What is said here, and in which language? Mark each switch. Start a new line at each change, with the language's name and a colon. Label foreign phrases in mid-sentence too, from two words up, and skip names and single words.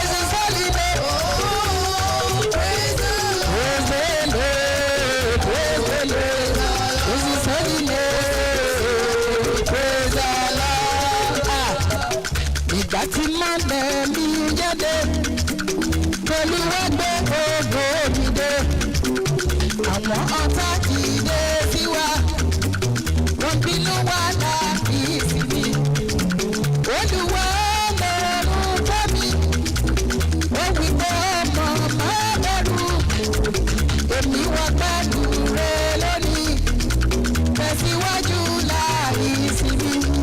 English: Praise the Lord. Praise the Lord. Praise the Lord. Praise his holy name. Praise the Lord. Ah.
Yoruba: Ìgbà tí mọ́lẹ̀ mi jáde, Olúwa gbé ògo mi dé. Àwọn ọ̀tá dìde sí wa, wọ́n bínú wa láti ìsinmi. Olúwa Ọlọ́run tó mi, ó wí pé ọmọ má bẹ̀rù, èmi wà pẹ̀lú rẹ lónìí, tẹ̀síwájú láì sinmi.